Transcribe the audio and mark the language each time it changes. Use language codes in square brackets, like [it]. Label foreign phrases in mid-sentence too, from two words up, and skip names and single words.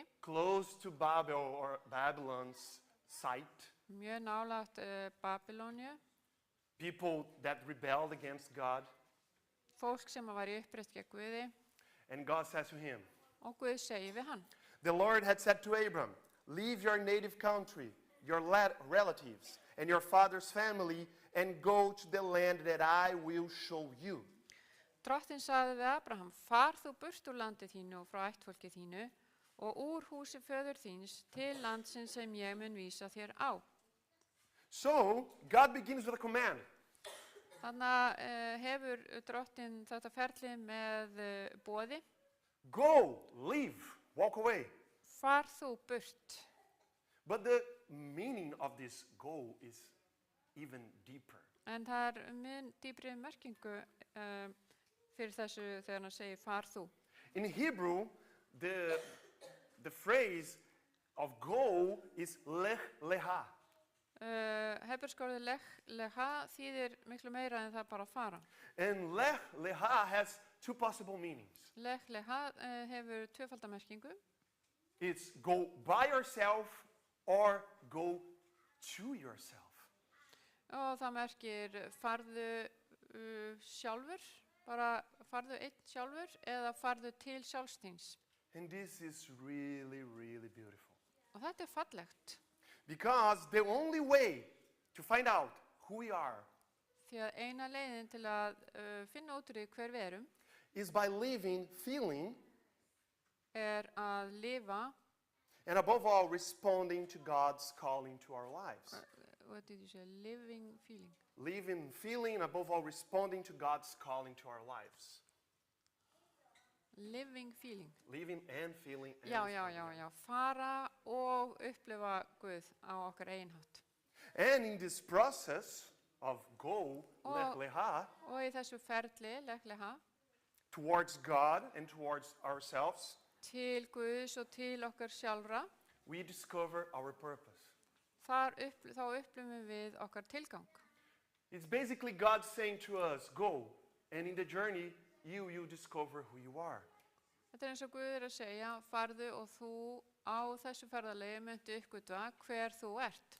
[en] close to Babel or Babylon's site. [is] mjög nálægt Babylóníu. [en] People that rebelled against God. [is] Fólk sem var í uppreist gegn Guði [en] And God says to him, [is] og Guð segir við hann. [en] the Lord had said to Abram, leave your native country, your relatives, and your father's family, and go to the land that I will show you. [is] Drottinn sagði við Abraham, far þú burt úr landi þínu og frá ættfólki þínu og úr húsi föður þíns til landsins sem ég mun vísa þér á. [en] So God begins with a command. [is] Þannig hefur drottinn þetta ferli með boði. [en] Go, leave, walk away. [is] Far þú burt. [en] But the meaning of this go is even deeper. [is] En það mun dýpri merkingu fyrir þessu þegar hann segir far þú. [en] In Hebrew, the phrase of go is [he] lech leha. [is] Hebrerskorðið leha þýðir miklu meira en það bara að fara. [en] And [he] lech leha [en] has two possible meanings. [is] Leha hefur tvöfaldamerkingu. [en] It's go by yourself or go to yourself. [is] Og það merkir farðu sjálfur, bara farðu einn sjálfur eða farðu til sjálfsþíns. [en] And this is really, really beautiful. [is] Og þetta fallegt. [en] Because the only way to find out who we are [is] Því að eina leiðin til að finna út úr því hver við erum [en] is by living, feeling, [is] að lifa, [en] and above all, responding to God's calling to our lives. what did you say, living, feeling. Living, feeling, and above all, responding to God's calling to our lives. Living, feeling. Living and feeling and [is] Já, fara og upplifa Guð á okkar eigin hátt. [en] And in this process of go, [is] Og- [he] lech leha, [is] Og í þessu ferli, leiklega, [en] towards God and towards ourselves, [is] til Guðs og til okkar sjálfra, [en] we discover our purpose. [is] þá upplifum við okkar tilgang. [en] It's basically God saying to us, go, and in the journey, you discover who you are. [is] Þetta eins og Guð að segja, farðu og þú á þessu ferðalegi myndu uppgötva hver þú ert.